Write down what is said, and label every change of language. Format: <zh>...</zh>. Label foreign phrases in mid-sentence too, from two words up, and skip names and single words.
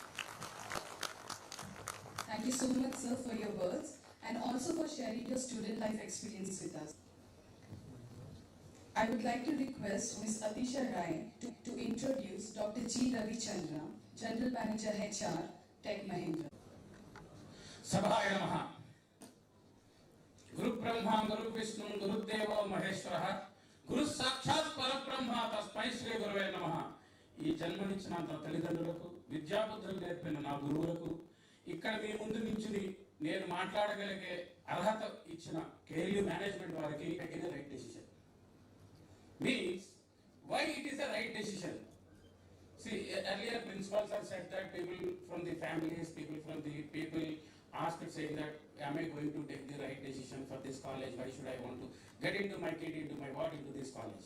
<en>Thank you so much, sir, for your words and also for sharing your student life experience with us. I would like to request Ms. Atisha Rai to introduce Dr. G. Ravi Chandra, General Manager HR, Tech Mahindra.</en> <sa>Sabhaya Namaha. Guru Brahma, Guru Vishnu, Guru Deva, Maheshwara, Guru Sakshat Parabrahma, Tasmai Shri Gurave Namaha.</sa> <te>ఈ జన్మనిచ్చినంత తల్లిదండ్రులకు విద్యాబుద్ధులు నేర్పిన నా గురువులకు ఇక్కడ మీ ముందు నుంచి నేను మాట్లాడగలిగే అర్హత ఇచ్చిన కేఎల్యూ మేనేజ్మెంట్ వారికి</te> <en>taking right decision means why it is the right decision. See, earlier principals have said that people from the families, people asked saying that, am I going to take the right decision for this college? Why should I want to get into my kid, into my what, into this college?</en>